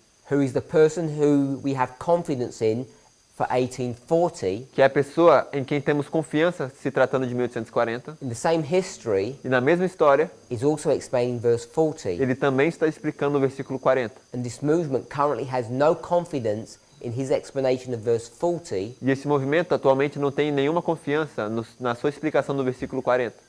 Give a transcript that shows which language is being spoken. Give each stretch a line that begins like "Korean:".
English: who is the person who we have confidence in for 1840,
Portuguese: que é a pessoa em quem temos confiança se tratando de 1840,
English: in the same history,
Portuguese: e na mesma história,
English: is also explaining verse 40.
Portuguese: ele também está explicando o versículo 40.
English: And this movement currently has no confidence in his explanation of verse 40
Portuguese: E esse movimento atualmente não tem nenhuma confiança na sua explicação do versículo 40,